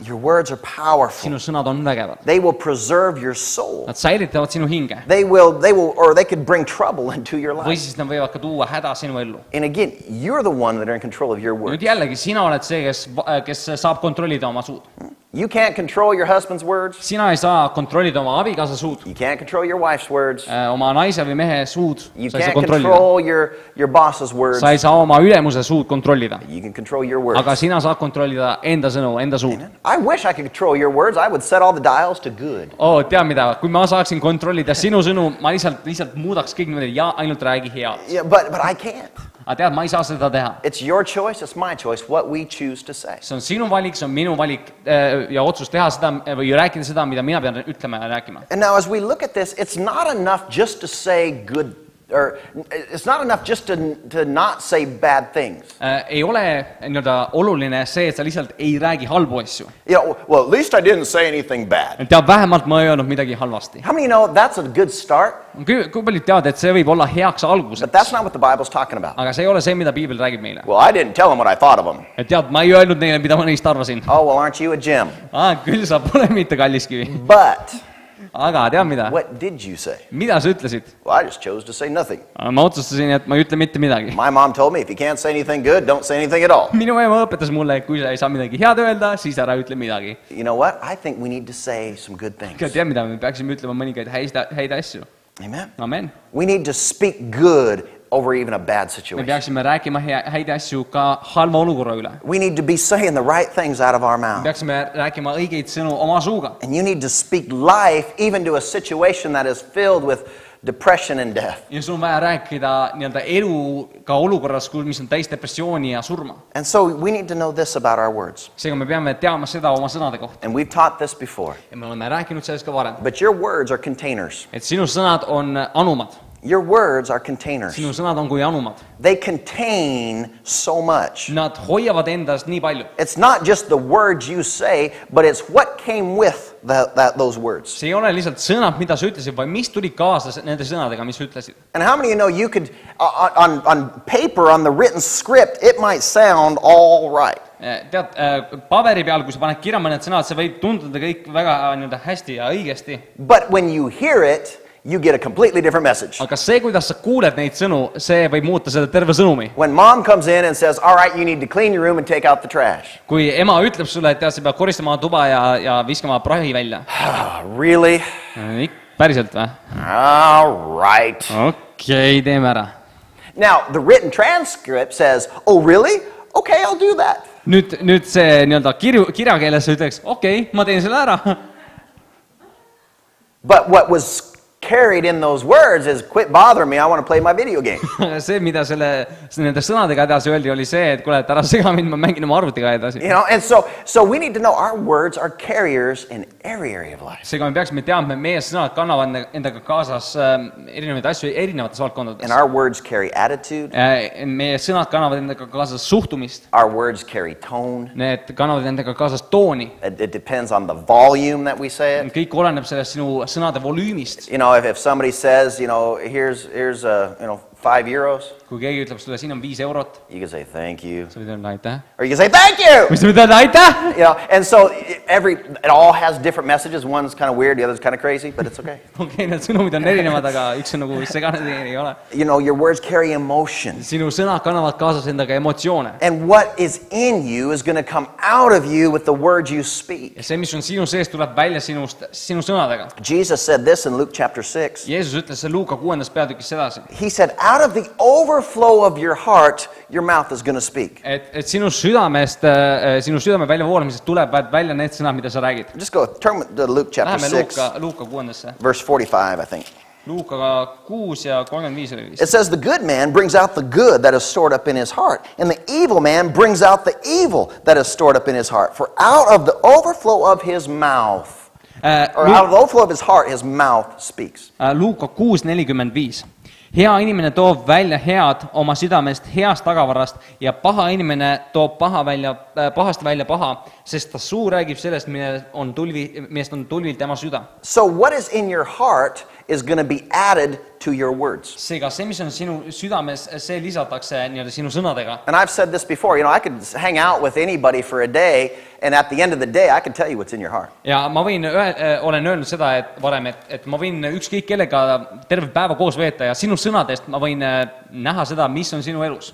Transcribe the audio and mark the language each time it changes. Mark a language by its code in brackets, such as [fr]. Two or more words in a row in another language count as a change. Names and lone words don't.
[en] Your words are powerful. [et] Sinu sõnad on vägevad. [en] They will preserve your soul. [et] Nad säilitavad sinu hinge. [en] They could bring trouble into your [et] Või [en] life. [et] siis nad võivad ka tuua häda sinu ellu. [en] And again, you're the one that are in control of your words. [et] Nüüd jällegi, sina oled see, kes saab kontrollida oma suud. [en] You can't control your husband's words. [et] Sina ei saa kontrollida oma abikaasa suud, [en] You can't control your wife's words. [et] oma naise või mehe suud. [en] You [et] Sa ei saa [en] can't [et] kontrollida. [en] control your boss's words. [et] Sa ei saa oma ülemuse suud kontrollida. [en] You can control your words. [et] Aga sina saad kontrollida enda sõnu, enda suud. [en] I wish I could control your words. I would set all the dials to good. [et] Tead mida, kui ma saaksin kontrollida sinu sõnu, ma lihtsalt muudaks kõik niimoodi ja ainult räägi head. [en] Yeah, but I can't. [et] Aga tead, ma ei saa seda teha. [en] It's your choice, it's my choice, what we choose to say. [et] See on sinu valik, see on minu valik ja otsus teha seda või rääkida seda, mida mina pean ütlema ja rääkima. [en] And now as we look at this, it's not enough just to say good, or it's not enough just to not say bad things. [et] Ei ole nii-öelda oluline see, et sa lihtsalt ei räägi halbu asju. [en] Yeah, well, at least I didn't say anything bad. [et] Tead, vähemalt ma ei öelnud midagi halvasti. [en] How many know that's a good start? [et] Kui paljud teavad, et see võib olla heaks [en] But [et] alguseks, [en] that's not what the Bible's talking about. [et] aga see ei ole see, mida piibel räägib meile. [en] Well, I didn't tell them what I thought of them. [et] Et tead, ma ei öelnud neile, mida ma neist arvasin. [en] Oh, well, aren't you a gem? [et] Küll sa pole mitte kalliskivi. [en] But [et] Aga tead mida? [en] what did you say? [et] Mida sa ütlesid? [en] Well, I just chose to say nothing. [et] Ma otsustasin, et ma ei ütle mitte midagi. [en] My mom told me if you can't say anything good, don't say anything at all. [et] Minu ema õpetas mulle, et kui sa ei saa midagi head öelda, siis ära ütle midagi. [en] You know what? I think we need to say some good things. [et] Tead mida, me peaksime ütlema mõningaid häid asju. [en] Amen. [et] Amen. [en] We need to speak good over even a bad [et] Me [en] situation. [et] peaksime rääkima häid asju ka halva olukorra üle. [en] We need to be saying the right things out of our [et] Me [en] mouth. [et] peaksime rääkima õigeid sõnu oma suuga. [en] And you need to speak life even to a situation that is filled with depression and death. [et] Ja sul on vaja rääkida nii-öelda eluga olukorras, mis on täis depressiooni ja surma. [en] And so we need to know this about our words. [et] Seega me peame teadma seda oma sõnade kohta. [en] And we've taught this before. [et] Ja me oleme rääkinud sellest ka varem. [en] But your words are containers. [et] Et sinu sõnad on anumad. [en] Your words are containers. [et] Sinu sõnad on kui anumad. [en] They contain so much. [et] Nad hoiavad endast nii palju. [en] It's not just the words you say, but it's what came with those words. [et] See ei ole lihtsalt sõnad, mida sa ütlesid, vaid mis tuli kaasa nende sõnadega, mis sa ütlesid. [en] And how many of you know you could, on paper, on the written script, it might sound all right. [et] Tead, paberi peal, kui sa paned kirja mõned sõnad, see võib tunduda kõik väga nii-öelda hästi ja õigesti. [en] But when you hear it, you get a completely different message. [et] Aga see, kuidas sa kuuled neid sõnu, see võib muuta seda terve sõnumi. [en] When mom comes in and says, all right, you need to clean your room and take out the trash. [et] Kui ema ütleb sulle, et tead, sa pead koristama tuba ja viskama prahi välja. [en] Really? [et] Päriselt või? [en] All right. [et] Okei, teeme ära. [en] Now, the written transcript says, oh, really? Okay, I'll do that. [et] Nüüd see nii-öelda kirjakeeles sa ütleks, okei, ma teen selle ära. [en] But what was carried in those words is quit bothering me, I want to play my video game. [et] See, mida nende sõnadega edasi öeldi, oli see, et kuule, et ära sega mind, ma mängin oma arvutiga edasi. [en] You know, and so we need to know our words are carriers in every area of life. [et] Seega me peaksime teadma, et meie sõnad kannavad endaga kaasas erinevaid asju erinevates valdkondades. [en] And our words carry attitude. [et] Meie sõnad kannavad endaga kaasas suhtumist. [en] Our words carry tone. [et] Need kannavad endaga kaasas tooni. [en] It depends on the volume that we say it. [et] Kõik oleneb sellest sinu sõnade volüümist. [en] You know, if somebody says, you know, here's €5, [et] Kui keegi ütleb sulle, siin on 5 eurot, [en] you can say thank you. [et] sa võid öelda aitäh. [en] Or you can say thank you. [et] Või sa võid öelda aitäh. [en] You know, and so it all has different messages. One's kind of weird, the other's kind of crazy, but it's okay. [et] Okei, need sõnumid on erinevad, aga üks on nagu segane, teine ei ole. [en] You know, your words carry emotion. [et] Sinu sõnad kannavad kaasas endaga emotsioone. [en] And what is in you is going to come out of you with the words you speak. [et] Ja see, mis on sinu sees, tuleb välja sinu sõnadega. [en] Jesus said this in Luke chapter 6. [et] Jeesus ütles see Luuka 6. peatükis sedasi. [en] He said, out of the overflow of your heart, your mouth is going to speak. [et] Et sinu südamest, sinu südame väljavoolamisest tulevad välja need sõnad, mida sa räägid. [en] Just go, turn to Luke chapter [et] Läheme [en] 6, [et] Luuka 6. [en] verse 45, I think. [et] Luuka 6 ja 35 oli vist. [en] It says, the good man brings out the good that is stored up in his heart, and the evil man brings out the evil that is stored up in his heart. For out of the overflow of his mouth, or out of the overflow of his heart, his mouth speaks. [et] Luuka 6:45. Hea inimene toob välja head oma südamest heast tagavarast ja paha inimene toob pahast välja paha, sest ta suu räägib sellest, millest on tulvil tema süda. [en] So what is in your heart is going to be added to your words. [et] seega see, mis on sinu südames, see lisatakse nii-öelda sinu sõnadega. [en] And I've said this before, I could hang out with anybody for a day, and at the end of the day, I can tell you what's in your heart. [et] Ja ma võin olen öelnud seda, et varem, et ma võin ükskõik kellega terve päeva koos veeta ja sinu sõnadest ma võin näha seda, mis on sinu elus.